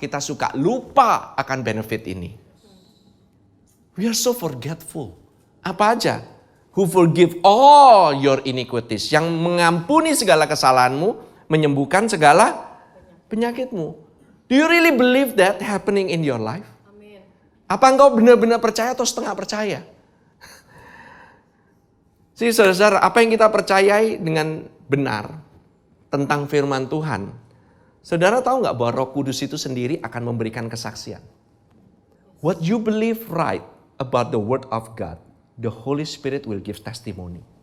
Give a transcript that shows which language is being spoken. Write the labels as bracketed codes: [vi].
[id] Kita suka lupa akan benefit ini. [en] We are so forgetful. [id] Apa aja? [en] Who forgive all your iniquities. [id] Yang mengampuni segala kesalahanmu, menyembuhkan segala penyakitmu. [en] Do you really believe that happening in your life? [id] Amin. Apa engkau benar-benar percaya atau setengah percaya? Saudara-saudara, apa yang kita percayai dengan benar tentang firman Tuhan, saudara tahu nggak bahwa Roh Kudus itu sendiri akan memberikan kesaksian? [en] What you believe right about the Word of God, the Holy Spirit will give testimony.